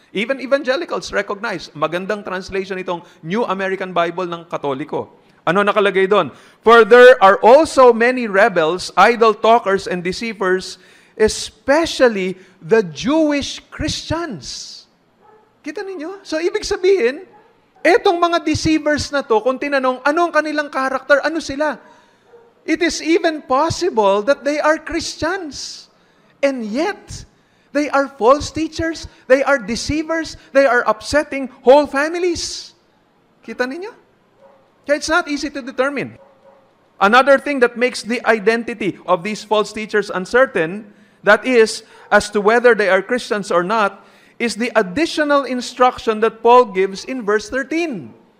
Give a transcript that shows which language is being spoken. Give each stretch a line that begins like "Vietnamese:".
English: Even evangelicals recognize,
Filipino: magandang translation itong New American Bible ng Katoliko. Ano nakalagay doon?
English: "For there are also many rebels, idle talkers, and deceivers, especially the Jewish Christians."
Filipino: Kita ninyo? So, ibig sabihin, etong mga deceivers na to, kung tinanong, ano ang kanilang karakter, ano sila?
English: It is even possible that they are Christians. And yet, they are false teachers, they are deceivers, they are upsetting whole families.
Filipino: Kita ninyo? Kaya
English: it's not easy to determine. Another thing that makes the identity of these false teachers uncertain, that is, as to whether they are Christians or not, is the additional instruction that Paul gives in verse 13.